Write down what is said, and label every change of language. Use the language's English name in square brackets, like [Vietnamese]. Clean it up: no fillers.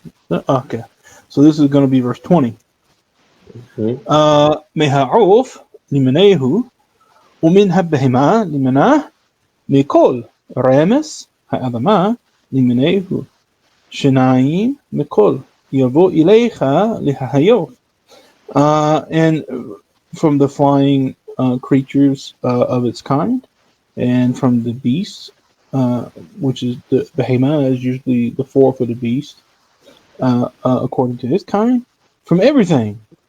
[English] Okay, so this is going to be verse 20. [Hebrew] מהעוף למינהו ומן הבהמה למנה מכל רמס האדמה למינהו שניים מכל יבוא אליך להיות. [English] And from the flying creatures of its kind, and from the beasts, which is the behemah is usually the four-footed beast, according to his kind, from everything.